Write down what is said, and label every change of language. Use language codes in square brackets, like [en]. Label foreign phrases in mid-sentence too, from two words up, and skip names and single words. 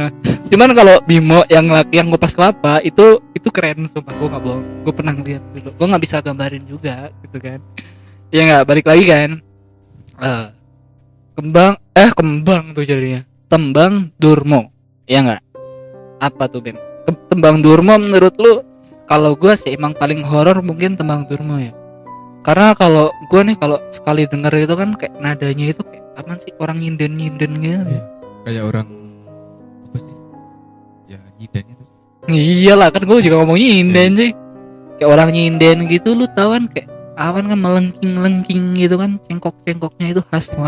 [id] Cuman kalau Bimo yang ngupas kelapa itu keren, sumpah, gue nggak bohong, gue pernah ngeliat dulu, gue nggak bisa gambarin juga gitu kan. Ya nggak, balik lagi kan. Kembang tuh jadinya tembang durmo, ya nggak? Apa tuh, Ben? Tembang durmo menurut lu? Kalau gue sih emang paling horor mungkin tembang durmo ya. Karena kalau gue nih kalau sekali denger itu kan kayak nadanya itu kayak apa sih, orang nyinden gitu. Iya, kayak orang apa sih? Ya nyinden itu. Iyalah kan gue juga ngomong nyinden sih. Kayak orang nyinden gitu, lu tahu kan kayak awan kan melengking gitu kan, cengkoknya itu khas banget.